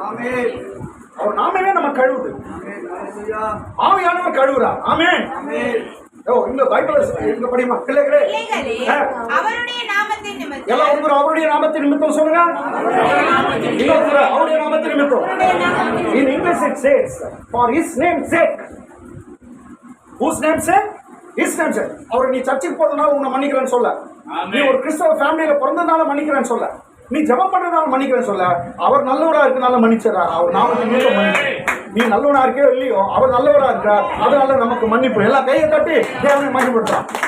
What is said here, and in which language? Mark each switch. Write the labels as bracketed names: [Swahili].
[Tamil] ஆமென். அவர் நாமமே நம்ம கழுவுது. ஆவியானவர் கழுவுறார். ஆமென். ஓ இந்த பைபிள் இங்க படிமா. பிள்ளைகளே அவருடைய நாமத்தின் நிமித்தம் எல்லாம் ஒருவர் அவருடைய நாமத்தின் நிமித்தம் சொல்லுங்க. இன்னொருவர் அவருடைய நாமத்தின் நிமித்தம். [English] In English it says for his name's sake. Whose name's sake? His name's sake. [Tamil] அவர் நீ சர்ச்சுக்கு போறதுனால உன்னை மன்னிக்கிறேன்னு சொல்ல, நீ ஒரு கிறிஸ்தவ ஃபேமிலியில பிறந்ததுனால மன்னிக்கிறேன்னு சொல்ல, நீ ஜெபம் பண்றதுனால மன்னிக்கிறேன்னு சொல்ல, அவர் நல்லவரா இருக்கனால மன்னிச்சிடறார். அவர் நாமத்தின் நிமித்தம் மன்னிச்சு. நீ நல்லவனா இருக்கோ இல்லையோ அவர் நல்லவரா இருக்கார், அதனால நமக்கு மன்னிப்பு. எல்லாம் கையை தட்டி தேவனை மகிமைப்படுத்துறான்.